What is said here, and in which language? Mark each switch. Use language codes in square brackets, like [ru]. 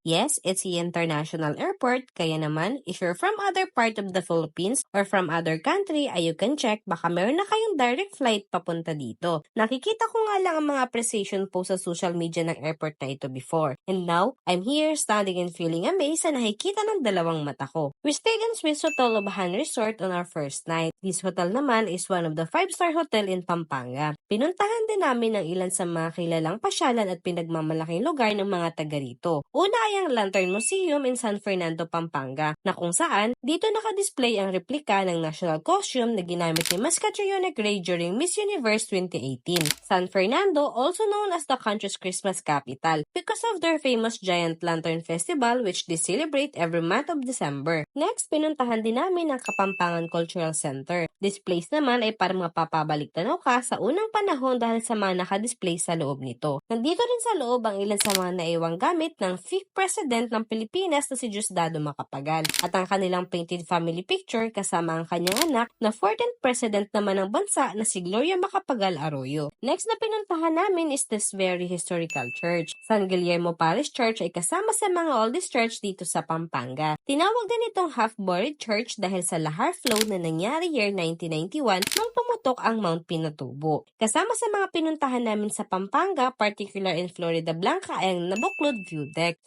[en] Yes, it's the international airport, [tl] kaya naman, [en] if you're from other part of the Philippines or from other country, ay you can check [tl] baka meron na kayong direct flight papunta dito. Nakikita ko nga lang ang mga appreciation post sa social media ng airport na ito before. [en] And now, I'm here standing and feeling amazed [tl] na nakikita ng dalawang mata ko. [en] We stayed in Swiss Hotel Lobahan Resort on our first night. This hotel naman is one of the 5-star hotel in Pampanga. [tl] Pinuntahan din namin ang ilan sa mga kilalang pasyalan at pinagmamalaking lugar ng mga taga rito. Una ay ang Lantern Museum in San Fernando, Pampanga, na kung saan dito nakadisplay ang replika ng national costume na ginamit ni Miss Catriona Gray during Miss Universe 2018. [en] San Fernando, also known as the country's Christmas capital, because of their famous Giant Lantern Festival which they celebrate every month of December. [tl] Next, pinuntahan din namin ang Kapampangan Cultural Center. This place naman ay parang mapapabalik tanaw ka sa unang panahon dahil sa mga nakadisplay sa loob nito. Nandito rin sa loob ang ilan sa mga naiwang gamit ng 5th President ng Pilipinas na si Diosdado Macapagal at ang kanilang painted family picture kasama ang kanyang anak na 14th President naman ng bansa na si Gloria Macapagal Arroyo. [en] Next [tl] na pinuntahan namin [en] is this very historical church. [tl] San Guillermo Parish Church ay kasama sa mga [en] oldest church [tl] dito sa Pampanga. Tinawag din itong half-buried church dahil sa lahar flow na nangyari year 1991 nang pumutok ang Mount Pinatubo. Kasama sa mga pinuntahan namin sa Pampanga, [en] particular in [tl] Florida Blanca ay ang Nabuklod View Deck.